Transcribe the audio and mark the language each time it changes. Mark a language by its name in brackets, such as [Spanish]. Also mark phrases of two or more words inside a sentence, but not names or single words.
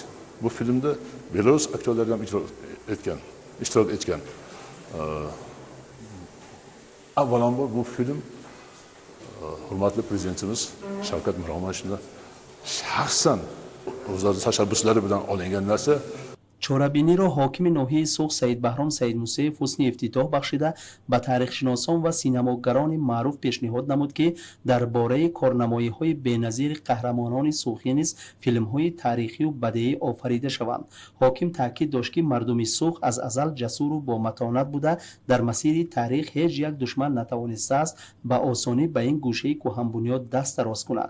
[Uzbek] Bu filmda Belarus aktyorlari ham ishtirok etgan. Avvalambor bu film hurmatli prezidentimiz Shavkat Miromonovning shaxsan o'zlari tashabbuslari bilan olingan narsa. [Tajik] چورابینی را حاکم ناحیه سوق سید بهرام سید موسیف حسنی افتتاح بخشیده به تاریخشناسان و سینماگران معروف پیشنهاد نمود که درباره کارنمایی‌های بی‌نظیر قهرمانان سوخی نیز فیلم‌های تاریخی و بدیعی آفریده شوند. حاکم تاکید داشت که مردم سوق از ازل جسور و با متانت بوده، در مسیر تاریخ هیچ یک دشمن نتوانسته است به آسانی به این گوشه کهن بنیاد دست دراز کند.